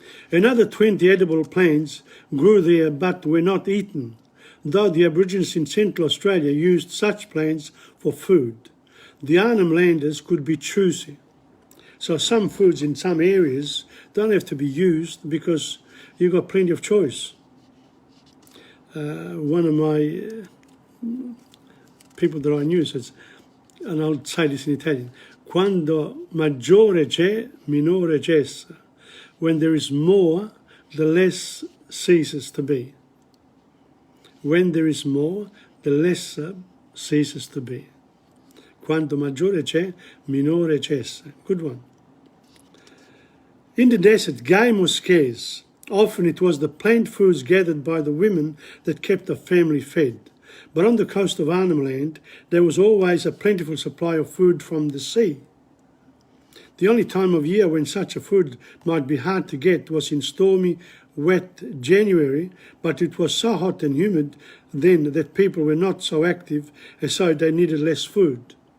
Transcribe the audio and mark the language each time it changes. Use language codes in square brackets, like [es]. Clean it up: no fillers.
[en] Another 20 edible plants grew there but were not eaten, though the Aborigines in Central Australia used such plants for food. The Arnhem Landers could be choosy. So some foods in some areas don't have to be used because you've got plenty of choice. One of my people that I knew says, and I'll say this in Italian, [it] quando maggiore c'è, minore cessa. [en] When there is more, the less ceases to be. When there is more, the lesser ceases to be. [it] Quanto maggiore c'è, minore cessa. [en] Good one. In the desert, game was scarce. Often it was the plant foods gathered by the women that kept the family fed. But on the coast of Arnhem Land, there was always a plentiful supply of food from the sea. The only time of year when such a food might be hard to get was in stormy, wet January, but it was so hot and humid then that people were not so active, and so they needed less food.